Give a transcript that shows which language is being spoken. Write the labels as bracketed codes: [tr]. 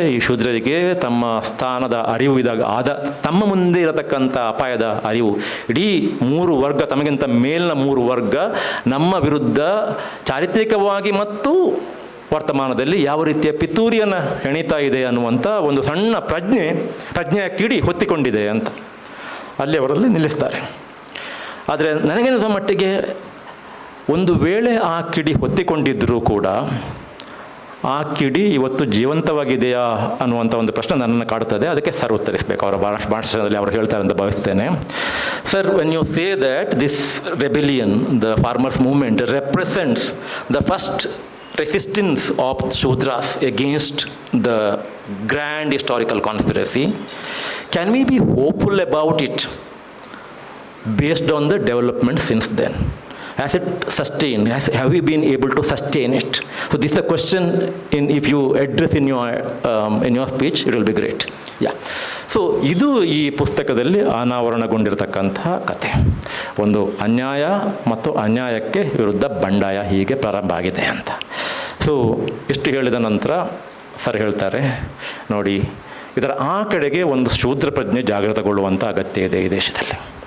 [kn] ಈ ಶೂದ್ರರಿಗೆ ತಮ್ಮ ಸ್ಥಾನದ ಅರಿವು ಇದ್ದಾಗ ತಮ್ಮ ಮುಂದೆ ಇರತಕ್ಕಂಥ ಅಪಾಯದ ಅರಿವು, ಇಡೀ 3 ವರ್ಗ, ತಮಗಿಂತ ಮೇಲಿನ 3 ವರ್ಗ ನಮ್ಮ ವಿರುದ್ಧ ಚಾರಿತ್ರಿಕವಾಗಿ ಮತ್ತು ವರ್ತಮಾನದಲ್ಲಿ ಯಾವ ರೀತಿಯ ಪಿತೂರಿಯನ್ನು ಹೆಣಿತಾ ಇದೆ ಅನ್ನುವಂಥ ಒಂದು ಸಣ್ಣ ಪ್ರಜ್ಞೆಯ ಕಿಡಿ ಹೊತ್ತಿಕೊಂಡಿದೆ ಅಂತ ಅಲ್ಲಿ ಅವರಲ್ಲಿ ನಿಲ್ಲಿಸ್ತಾರೆ. ಆದರೆ ನನಗೇನಿಸುವ ಮಟ್ಟಿಗೆ ಒಂದು ವೇಳೆ ಆ ಕಿಡಿ ಹೊತ್ತಿಕೊಂಡಿದ್ದರೂ ಕೂಡ ಆ ಕಿಡಿ ಇವತ್ತು ಜೀವಂತವಾಗಿದೆಯಾ ಅನ್ನುವಂಥ ಒಂದು ಪ್ರಶ್ನೆ ನನ್ನನ್ನು ಕಾಡುತ್ತದೆ. ಅದಕ್ಕೆ ಸರ್ ಉತ್ತರಿಸಬೇಕು. ಅವರ ಭಾಷಣದಲ್ಲಿ ಅವರು ಹೇಳ್ತಾರೆ ಅಂತ ಭಾವಿಸ್ತೇನೆ. [en] Sir, when you say that this rebellion, the farmers movement represents the first resistance of Shudras against the grand historical conspiracy, can we be hopeful about it based on the development since then? Has it sustained? Have we been able to sustain it? So this is a question, if you address in your speech, it will be great. Yeah. [kn] So ಇದು ಈ ಪುಸ್ತಕದಲ್ಲಿ ಅನಾವರಣಗೊಂಡಿರತಕ್ಕಂತಹ ಕಥೆ. ಒಂದು ಅನ್ಯಾಯ ಮತ್ತು ಅನ್ಯಾಯಕ್ಕೆ ವಿರುದ್ಧ ಬಂಡಾಯ ಹೀಗೆ ಪ್ರಾರಂಭ ಆಗಿದೆ ಅಂತ. ಸೊ ಇಷ್ಟು ಹೇಳಿದ ನಂತರ ಸರ್ ಹೇಳ್ತಾರೆ, ನೋಡಿ, ಇದರ ಆ ಕಡೆಗೆ ಒಂದು ಶೂದ್ರ ಪ್ರಜ್ಞೆ ಜಾಗೃತಗೊಳ್ಳುವಂಥ ಅಗತ್ಯ ಇದೆ ಈ ದೇಶದಲ್ಲಿ.